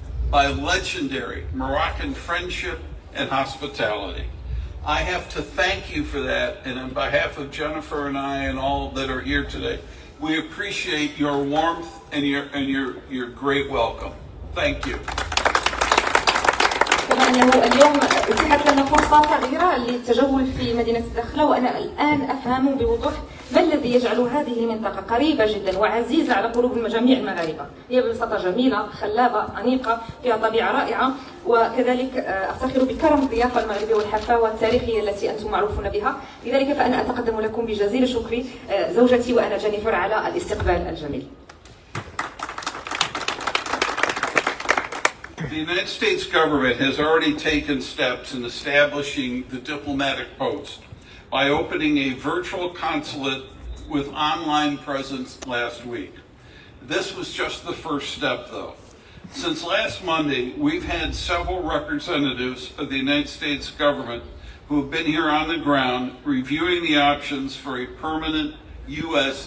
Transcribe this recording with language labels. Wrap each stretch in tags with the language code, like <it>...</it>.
<en>by legendary Moroccan friendship and hospitality. I have to thank you for that, and on behalf of Jennifer and I and all that are here today, we appreciate your warmth and your great welcome. Thank you.</en> <ar>طبعا اليوم اتيحت لنا فرصة صغيرة للتجول في مدينة الداخلة، وأنا الآن أفهم بوضوح ما الذي يجعل هذه المنطقة قريبة جدا وعزيزة على قلوب جميع المغاربة. هي ببساطة جميلة، خلابة، أنيقة، فيها طبيعة رائعة، وكذلك أفتخر بكرم الضيافة المغربية والحفاوة التاريخية التي أنتم معروفون بها. لذلك فأنا أتقدم لكم بجزيل شكري زوجتي وأنا جينيفر على الاستقبال الجميل.</ar> <en>The United States government has already taken steps in establishing the diplomatic post by opening a virtual consulate with online presence last week. This was just the first step, though. Since last Monday, we've had several representatives of the United States government who have been here on the ground reviewing the options for a permanent U.S.</en>